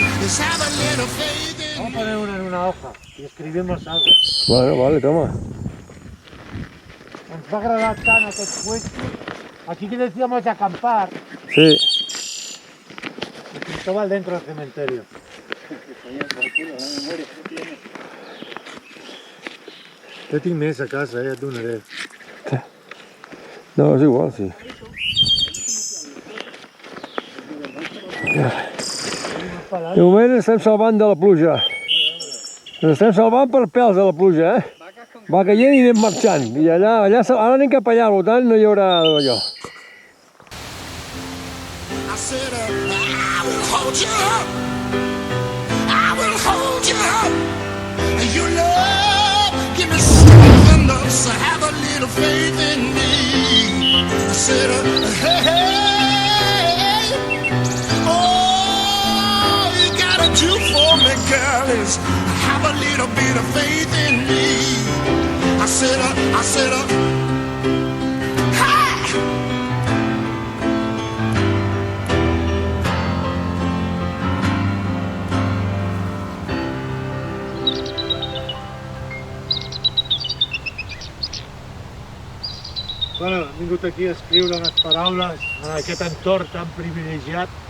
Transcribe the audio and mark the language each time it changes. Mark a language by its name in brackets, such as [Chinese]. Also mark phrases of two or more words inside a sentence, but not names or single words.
[English] Just have a little faith in [Spanish] Vamos a poner una en una hoja y escribimos algo. Bueno, vale, toma. [Catalan] Ens va agradar tant aquest puesto. [Spanish] Aquí que decíamos de acampar, Sí. Cristóbal dentro del cementerio. [Catalan] Jo tinc més a casa, ja et donaré. No, és igual, sí. De moment estem salvant de la pluja. Ens estem salvant per pèls de la pluja, eh? Va caient i anem marxant. I allà, ara anem cap allà, per tant no hi haurà allò. [English] I said, I will hold you up. I will hold you up. And your love, give me strength enough to have a little faith in me. I said, hey, hey, all you gotta do for me, girl, is have a little bit of faith in me. I said, hey! [Catalan] Bueno, hem vingut aquí a escriure unes paraules en aquest entorn tan privilegiat.